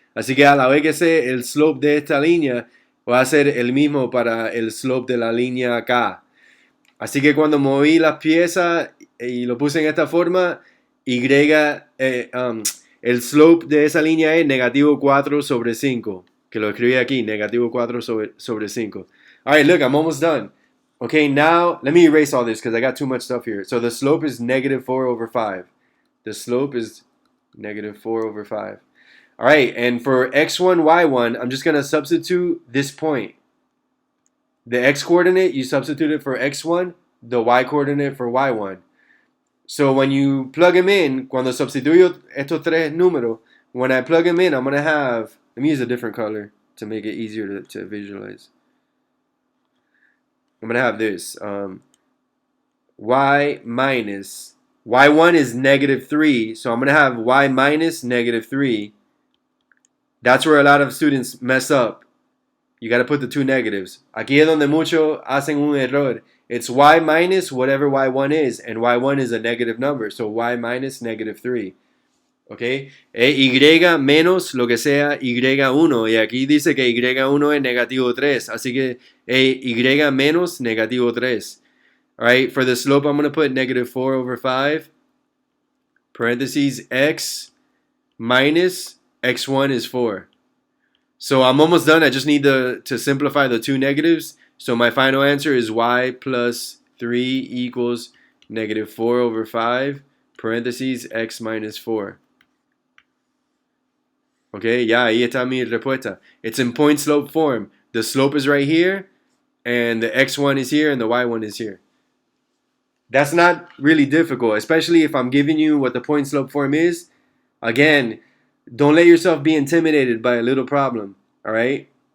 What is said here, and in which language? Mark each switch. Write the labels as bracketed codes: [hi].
[es] Así que a la vez que sé el slope de esta línea, va a ser el mismo para el slope de la línea K. Así que cuando moví las piezas y lo puse en esta forma, el slope de esa línea es negativo 4 sobre 5. Que lo escribí aquí, negativo 4 sobre 5. [en] All right, look, I'm almost done. Okay, now let me erase all this because I got too much stuff here. So the slope is negative 4 over 5. The slope is negative 4 over 5. All right, and for x1, y1, I'm just going to substitute this point. The x coordinate, you substitute it for x1, the y coordinate for y1. So when you plug them in, [es] cuando sustituyo estos tres números, [en] when I plug them in, I'm going to have, let me use a different color to make it easier to visualize. I'm going to have this. Y minus, y1 is negative 3, so I'm going to have y minus negative 3. That's where a lot of students mess up. You got to put the two negatives. [es] Aquí es donde muchos hacen un error. [en] It's y minus whatever y1 is, and y1 is a negative number, so y minus negative 3. ¿Ok? [es] E y menos lo que sea y1, y aquí dice que y1 es negativo 3, así que y menos negativo 3. [en] Alright, for the slope I'm going to put negative 4 over 5, parentheses x minus x1 is 4. So I'm almost done. I just need to simplify the two negatives. So my final answer is y plus 3 equals negative 4 over 5, parentheses x minus 4. [es] Okay, ya, ahí está mi respuesta. [en] It's in point slope form. The slope is right here, and the x1 is here, and the y1 is here. That's not really difficult, especially if I'm giving you what the point slope form is. Again, don't let yourself be intimidated by a little problem, all right?